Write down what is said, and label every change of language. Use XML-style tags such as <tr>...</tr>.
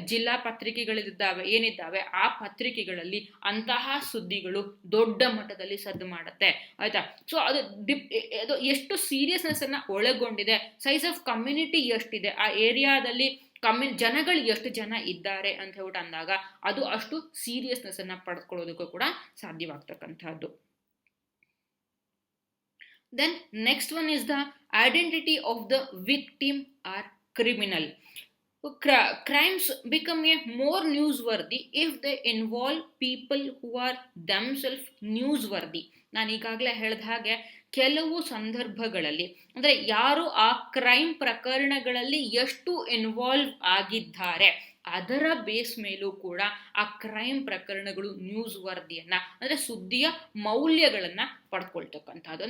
<kn>ಜಿಲ್ಲಾ ಪತ್ರಿಕೆಗಳಿದ್ದಾವೆ ಏನಿದ್ದಾವೆ, ಆ ಪತ್ರಿಕೆಗಳಲ್ಲಿ ಅಂತಹ ಸುದ್ದಿಗಳು ದೊಡ್ಡ ಮಟ್ಟದಲ್ಲಿ ಸದ್ದು ಮಾಡುತ್ತೆ, ಆಯ್ತಾ? ಸೊ ಅದು ಎಷ್ಟು ಸೀರಿಯಸ್ನೆಸ್ ಅನ್ನ ಒಳಗೊಂಡಿದೆ,</kn> <en>size of community</en> <kn>ಎಷ್ಟಿದೆ, ಆ ಏರಿಯಾದಲ್ಲಿ ಜನಗಳು ಎಷ್ಟು ಜನ ಇದ್ದಾರೆ ಅಂತ ಹೇಳ್ಬಿಟ್ಟು ಅಂದಾಗ ಅದು ಅಷ್ಟು ಸೀರಿಯಸ್ನೆಸ್ ಅನ್ನ ಪಡೆದುಕೊಳ್ಳೋದಕ್ಕೂ ಕೂಡ ಸಾಧ್ಯವಾಗ್ತಕ್ಕಂಥದ್ದು.</kn> <en>Then next one is the identity of the victim or criminal. Crimes become a more newsworthy if they involve people who are themselves newsworthy.</en> <kn>ನಾನು ಈಗಾಗಲೇ ಹೇಳಿದ ಹಾಗೆ ಕೆಲವು ಸಂದರ್ಭಗಳಲ್ಲಿ ಅಂದರೆ ಯಾರು ಆ ಕ್ರೈಮ್ ಪ್ರಕರಣಗಳಲ್ಲಿ ಎಷ್ಟು ಇನ್ವಾಲ್ವ್ ಆಗಿದ್ದಾರೆ ಅದರ ಬೇಸ್ ಮೇಲೂ ಕೂಡ ಆ ಕ್ರೈಮ್ ಪ್ರಕರಣಗಳು ನ್ಯೂಸ್ ವರದಿಯನ್ನ ಅಂದರೆ ಸುದ್ದಿಯ ಮೌಲ್ಯಗಳನ್ನ ಪಡ್ಕೊಳ್ತಕ್ಕಂಥದ್ದು.</kn>